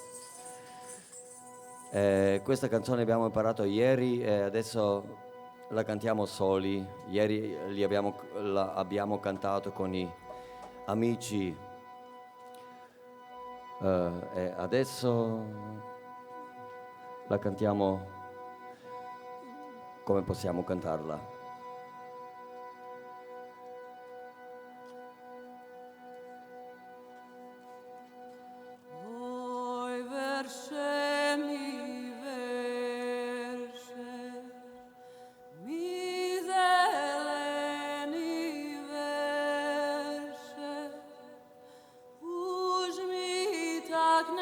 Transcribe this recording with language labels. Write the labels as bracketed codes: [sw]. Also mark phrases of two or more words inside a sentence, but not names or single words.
[it] Questa canzone abbiamo imparato ieri e adesso la cantiamo soli. Ieri la abbiamo cantato con i amici e adesso la cantiamo come possiamo cantarla. [sk] Oj, verše mi, zeleni verše, už mi tak